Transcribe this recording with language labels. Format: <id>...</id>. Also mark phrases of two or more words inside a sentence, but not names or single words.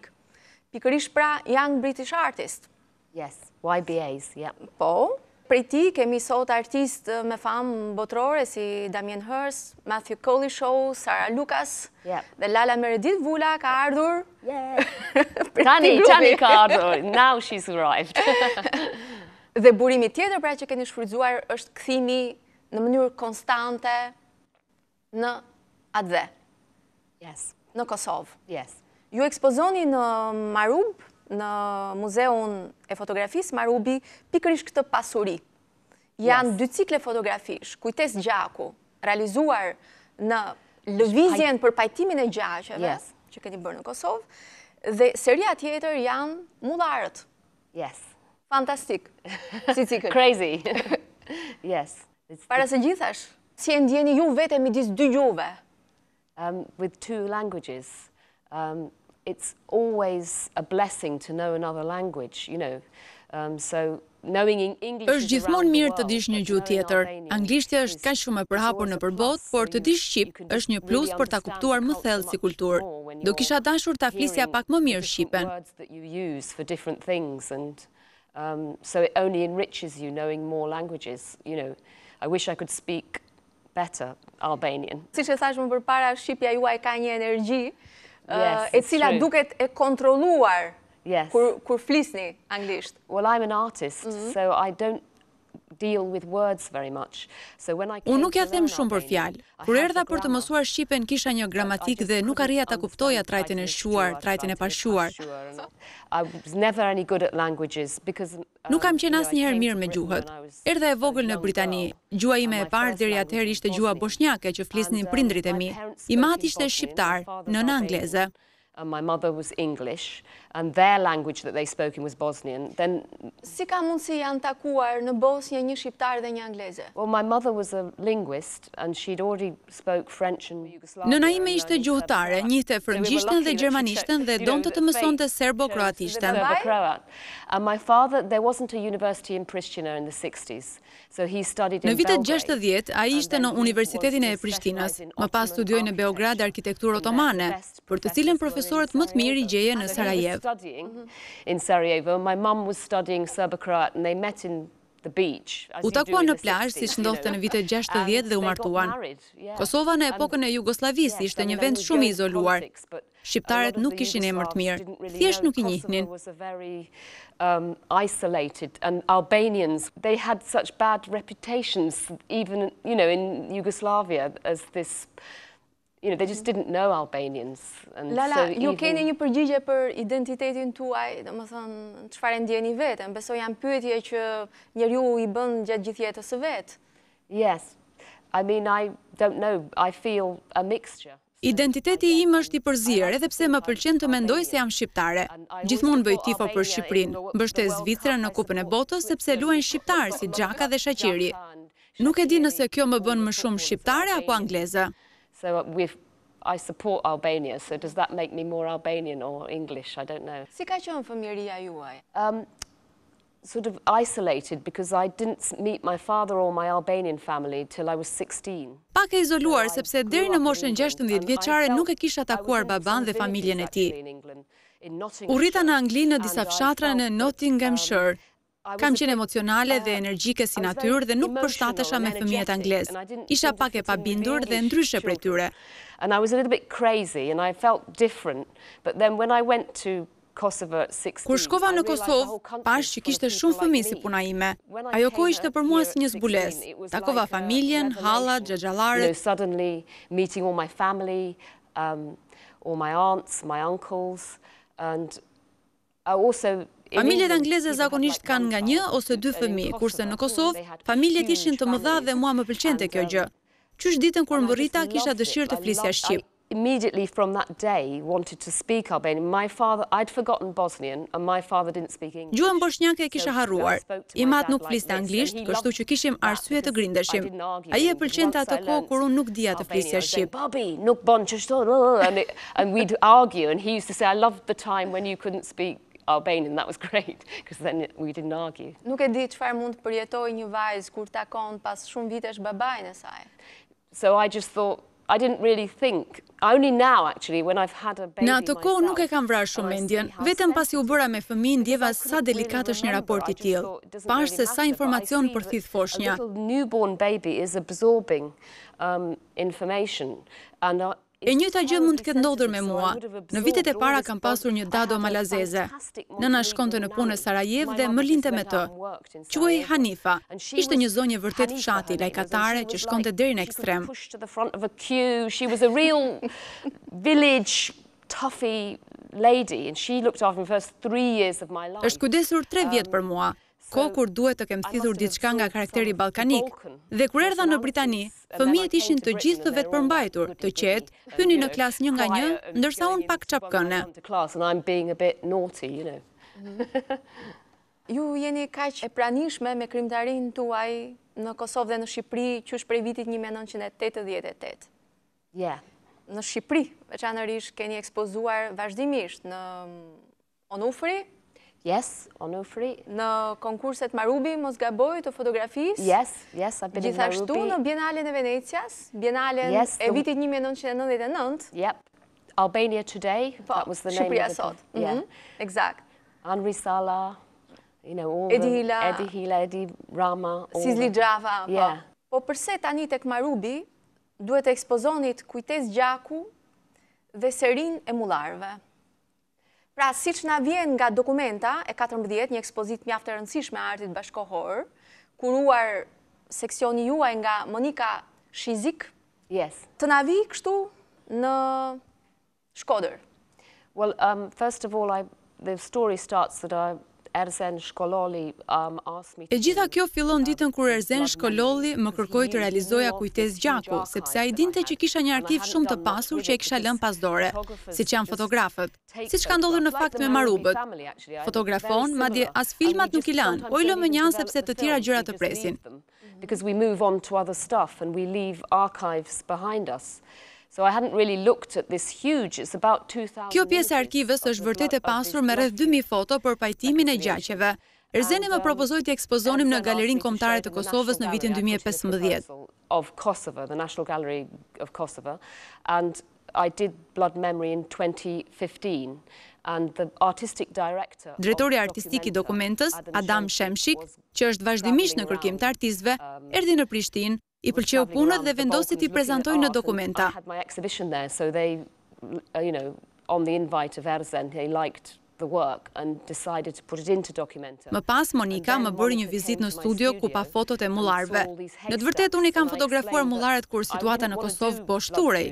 <sq>Pikërisht pra Young British Artist.</sq> <en>Yes, YBAs, yeah.</en> <sq>Po, prej ti kemi sot artist me famë botërore si Damien Hirst, Matthew Collishaw, Sarah Lucas, dhe Lala Meredith-Vula ka ardhur. Tani ka ardhur,</sq> <en>now she's arrived.</en> <sq>Dhe burimi tjetër pra që keni shfrytzuar është kthimi në mënyrë konstante në atdhe.</sq> <en>Yes.</en> <sq>Në Kosovë.</sq> <en>Yes.</en> <sq>Ju ekspozoni në Marub, në Muzeun e Fotografisë Marubi, pikërisht këtë pasuri. Janë dy cikle fotografish, kujtes gjaku, realizuar në lëvizjen për pajtimin e gjaqeve, që keni bërë në Kosovë, dhe seria tjetër janë mullarët.</sq> <en>Yes.</en> <sq>Fantastik. Si cikël.</sq> <en>Crazy. Yes.</en> <sq>Para së gjithash, si e ndjeni ju vete midis dy gjuhëve?</sq> <en>With two languages, it's always a blessing to know another language, you know. So knowing English</en> <sq>është gjithmonë mirë të dish një gjuhë tjetër. Anglishtja është kaq shumë e përhapur në përbot, por të dish shqip është një plus për ta kuptuar më thellë si kulturë. Do kisha dashur ta flisja pak më mirë shqipen.</sq> <en>So it only enriches you knowing more languages, you know. I wish I could speak better Albanian.</en> <sq>Siç e thash më përpara, shqipja juaj ka një energji e cila duket e kontrolluar kur flisni anglisht.</sq> <en>Well, I'm an artist, so I don't deal with words very much.</en> <sq>Unë nuk ja them shumë për fjalë. Kur erdha për të mësuar shqipen kisha një gramatik dhe nuk arrija ta kuptoja trajtin e shquar, trajtin e pashquar.</sq> <en>I was never any good at languages because</en> <sq>nuk kam qenë asnjëherë mirë me gjuhët. Erdha e vogël në Britani. Gjuha ime e parë deri atëherë ishte gjuha bosnjake që flisnin prindrit e mi. I mati ishte shqiptar, nëna angleze.</sq> <en>My mother was English, and their language that they spoke in was Bosnian. Then,</en> <sq>si ka mundsi janë takuar në Bosnjë një shqiptar dhe një angleze?</sq> <en>Well, my mother was a linguist, and she'd already spoke French and Yugoslavian.</en> <sq>Nëna ime ishte gjuhëtare, njihte frëngjishten dhe gjermanishten dhe donte të mësonte serbo-kroatishten.</sq> <en>And my father, there wasn't a university in Pristina in the 60s. So he studied in</en> <sq>Në vitet 60, ai ishte në Universitetin e Prishtinës. Më pas studioi në Beograd arkitekturë otomane, për të cilën profesorët më të mirë i gjeje në Sarajevo.</sq> <en>In Sarajevo, my mum was studying Serbo-Croat and they met in the beach.</en> <sq>U takuan në plazh siç ndodhte në vitet 60 dhe u martuan. Kosova në epokën e Jugosllavisë ishte një vend shumë i izoluar. Shqiptarët nuk kishin emër të mirë, thjesht nuk I njihnin.</sq> <en>Isolated, and Albanians, they had such bad reputations, even, you know, in Yugoslavia as this, you know, they just didn't know Albanians. And Lala,</en> <sq>ju keni një përgjigje për identitetin tuaj, domethënë çfarë ndjeni veten? Besoj janë pyetje që njeriu I bën gjatë gjithë jetës së vet.</sq> <en>Yes. I mean, I don't know. I feel a mixture.</en> <sq>Identiteti im është I përzier, edhe pse më pëlqen të mendoj se jam shqiptare. Gjithmonë bëj tifo për Shqipërinë. Mbështes Zvicrën në Kupën e Botës sepse luajnë shqiptar si Xhaka dhe Shaqiri. Nuk e di nëse kjo më bën më shumë shqiptare apo angleze.</sq> <en>So I support Albania, so does that make me more Albanian or English? I don't know.</en> <sq>Si ka qenë fëmijëria juaj?</sq> <en>Sort of isolated because I didn't meet my father or my Albanian family till I was 16.</en> <sq>Pak e izoluar sepse deri në moshën 16 vjeçare nuk e kisha takuar baban dhe familjen e tij. U rrita në Angli në disa fshatra në Nottinghamshire. Kam qenë emocionale dhe energjike si natyrë dhe nuk përshtatesha me fëmijët anglez. Isha pak e pabindur dhe ndryshe prej tyre.</sq> <en>And I was a little bit crazy and I felt different. But then when I went to Kosovo at 16,</en> <sq>Kur shkova në Kosovë, pash që kishte shumë fëmijë si puna ime. Ajo kohë ishte për mua si një zbulesë. Takova familjen, hallat, xhaxhallaret.</sq> <en>Suddenly meeting all my family, all my aunts, my uncles, and also</en> <sq>familjet angleze zakonisht kanë nga 1 ose 2 fëmijë, kurse në Kosovë familjet ishin të mëdha dhe mua më pëlqente kjo gjë. Qysh ditën kur më rrita kisha dëshirë të flisja shqip.</sq> <en>Immediately from that day wanted to speak Albanian. My father, I'd forgotten Bosnian and my father didn't speak English.</en> <sq>Gjuhën bosnjake e kisha harruar. I mat nuk fliste anglisht, kështu që kishim arsye të grindeshim. Ai e pëlqente atë kohë kur unë nuk dija të flisja shqip. Bobby, nuk bon çështo,</sq> <en>and we'd argue and he used to say I loved the time when you couldn't speak Albanian. That was great because then we didn't argue.</en> <sq>Nuk e di çfarë mund të përjetojë një vajzë kur takon pas shumë vitesh babain e saj.</sq> <en>So I just thought I didn't really think. Only now, actually, when I've had a baby</en> <sq>Në atë kohë nuk e kam vrarë shumë mendjen. Vetëm pasi u bëra me fëmijë ndjeva sa delikat është një raport i tillë. Pash se sa informacion përthith foshnja.</sq> <en>A little newborn baby is absorbing information and</en> <sq>E njëjta gjë mund të ketë ndodhur me mua. Në vitet e para kam pasur një dado malazeze. Nëna shkonte në punë në Sarajevo dhe më linte me të. Quhej Hanifa. Ishte një zonjë vërtet fshati, lajkatare që shkonte deri në ekstrem.</sq> <en>She was a real village toughie lady and she looked after me the first 3 years of my life.</en> <sq>Është kujdesur 3 vjet për mua. Kohë kur duhet të kem thithur diçka nga karakteri ballkanik. Dhe kur erdha në Britani, fëmijët ishin të gjithë të vetëpërmbajtur, të qetë, hynin në klasë një nga një, ndërsa unë pak çapkëne. Ju jeni kaq e pranishme me krimtarinë tuaj në Kosovë dhe në Shqipëri qysh prej vitit 1988.</sq> <en>Yeah.</en> <sq>Në Shqipëri, veçanërisht keni ekspozuar vazhdimisht në Onufri.</sq> <en>Yes, Onufri.</en> <sq>Në konkurset Marubi, mos gaboj, të fotografisë.</sq> <en>Yes, I've been in Marubi.</en> <sq>Gjithashtu në Bienalen e Venecias, Bienalen e vitit 1999.</sq> <en>Yep. Albania Today, that was the name of</en> <sq>Shqipëria sot.</sq> <en>Yeah. Exact. Anri Sala, all Edi Hila, Edi Rama. Sizli Gjava. Yeah.</en> <sq>Po përse tani tek Marubi duhet të ekspozonit kujtes gjaku dhe serin e mullarëve? Pra, si që na vjen nga dokumenta e 14, një ekspozit mjaft e rëndësishme artit bashkohor, kuruar seksioni juaj nga Monika Shizik, të na vi kështu në Shkodër.</sq> <en>Well, first of all, the story starts that Erzen Shkololi asked me.</en> <sq>E gjitha kjo fillon ditën kur Erzen Shkololi më kërkoi të realizoja kujtesë gjaku, sepse ai dinte që kisha një arkiv shumë të pasur që e kisha lënë pas dore, siç janë fotografët. Siç ka ndodhur në fakt me Marubët. Fotografon, madje as filmat nuk i lanë, po i lëmë një anë sepse të tjera gjëra të presin.</sq> <en>Because we move on to other stuff and we leave archives behind us. So I hadn't really looked at this huge, it's about 2000.</en> <sq>Kjo pjesë e arkivës është vërtet e pasur me rreth 2000 foto për pajtimin e gjaqeve. Erzeni më propozoi të ekspozonim në Galerinë Kombëtare të Kosovës në vitin 2015.</sq> <en>Of Kosovo, the National Gallery of Kosovo, and I did Blood Memory in 2015. And the artistic director.</en> <sq>Drejtori artistik I dokumentës, Adam Shemshik, që është vazhdimisht në kërkim të artistëve, erdhi në Prishtinë, I pëlqeu punët dhe vendosi t'i prezantojë në dokumenta.</sq> <en>I had my exhibition there, so they, on the invite of Erzen, they liked the work and decided to put it into documenta.</en> <sq>Më pas, Monika më bëri një vizitë në studio ku pa fotot e mullarëve. Në të vërtetë unë I kam fotografuar mullaret kur situata në Kosovë po shturej.</sq>